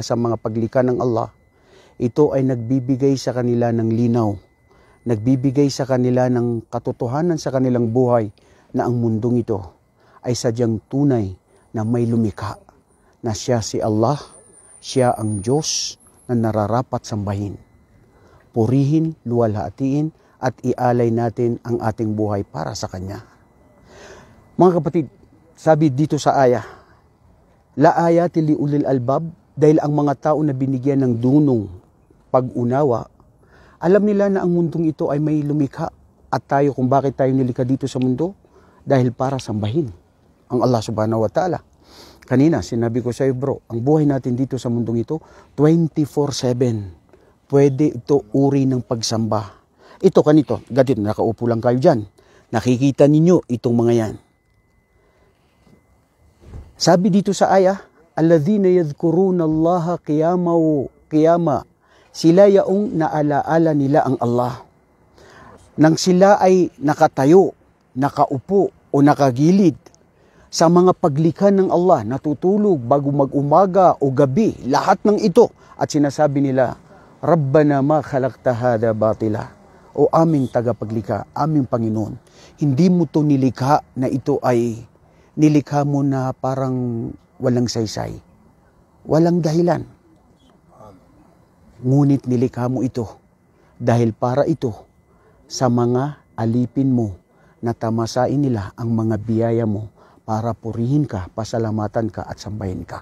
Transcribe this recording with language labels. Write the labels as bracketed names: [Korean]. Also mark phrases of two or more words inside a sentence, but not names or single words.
[Filipino] sa mga paglikha ng Allah, ito ay nagbibigay sa kanila ng linaw, nagbibigay sa kanila ng katotohanan sa kanilang buhay na ang mundong ito ay sadyang tunay na may lumikha, na siya si Allah, siya ang Diyos na nararapat sambahin, purihin, luwalhatiin, at ialay natin ang ating buhay para sa Kanya. Mga kapatid, sabi dito sa aya, [Arabic] لآيات لأولي الألباب, [Filipino] dahil ang mga tao na binigyan ng dunong pag-unawa, alam nila na ang mundong ito ay may lumikha, at tayo kung bakit tayo nilikha dito sa mundo, dahil para sambahin ang Allah [Arabic] سبحانه وتعالى. [Filipino] Kanina, sinabi ko sa iyo bro, ang buhay natin dito sa mundong ito, 24/7. Pwede ito uri ng pagsamba. Ito kanito, ganito, nakaupo lang kayo dyan. Nakikita ninyo itong mga yan. Sabi dito sa aya, [Arabic] الذين يذكرون الله قياما. [Filipino] Sila yaong naalaala nila ang Allah. Nang sila ay nakatayo, nakaupo o nakagilid sa mga paglikha ng Allah, natutulog bago mag-umaga o gabi, lahat ng ito. At sinasabi nila, [Arabic] ربنا ما خلقت هذا باطلا. [Filipino] O aming tagapaglikha, aming Panginoon, hindi mo to nilikha na ito ay nilikha mo na parang walang saysay, walang dahilan. Ngunit nilikha mo ito dahil para ito sa mga alipin mo na tamasain nila ang mga biyaya mo para purihin ka, pasalamatan ka at sambahin ka.